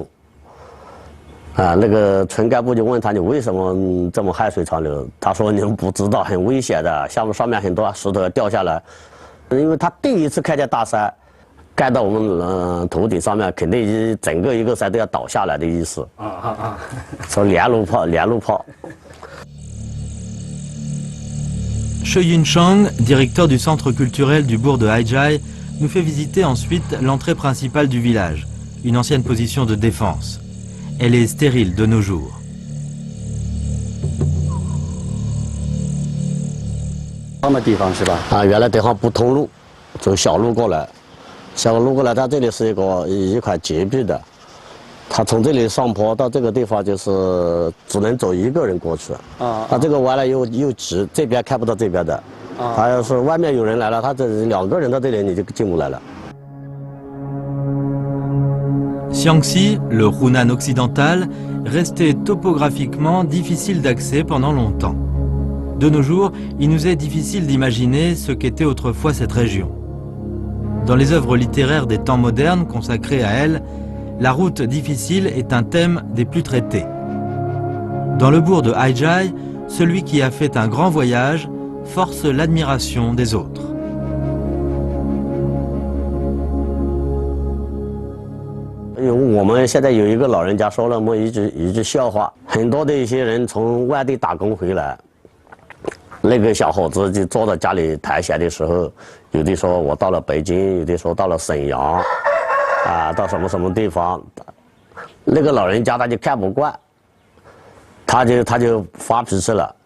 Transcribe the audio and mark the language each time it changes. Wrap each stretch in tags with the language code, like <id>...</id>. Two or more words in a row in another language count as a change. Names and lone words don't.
<zh>那个村干部就问他：“你为什么这么汗水长流？” 他说：“你们不知道，很危险的，上面很多石头要掉下来。因为他第一次看见大山， 盖到我们头顶上面，肯定整个一个山都要倒下来的意思。说连路炮。</zh> <fr>Shi Yunchang, directeur du centre culturel du bourg de Haijai, nous fait visiter ensuite l'entrée principale du village, une ancienne position de défense. Elle est stérile de nos jours.</fr> <zh>的地方是吧？啊，原来地方不通路，走小路过来，小路过来，它这里是一块截壁的，它从这里上坡到这个地方就是只能走一个人过去。它这个弯了又直，这边看不到这边的。它要是外面有人来了，他这2个人到这里你就进不来了。</zh> <fr>Xiangxi, le Hunan occidental, restait topographiquement difficile d'accès pendant longtemps. De nos jours, il nous est difficile d'imaginer ce qu'était autrefois cette région. Dans les œuvres littéraires des temps modernes consacrées à elle, la route difficile est un thème des plus traités. Dans le bourg de Haijai, celui qui a fait un grand voyage force l'admiration des autres.</fr> <zh>我们现在有一个老人家说了么一句笑话，很多的一些人从外地打工回来，那个小伙子就坐在家里弹弦的时候，有的说我到了北京，有的说到了沈阳，啊，到什么地方，那个老人家他就看不惯，他就发脾气了。</zh>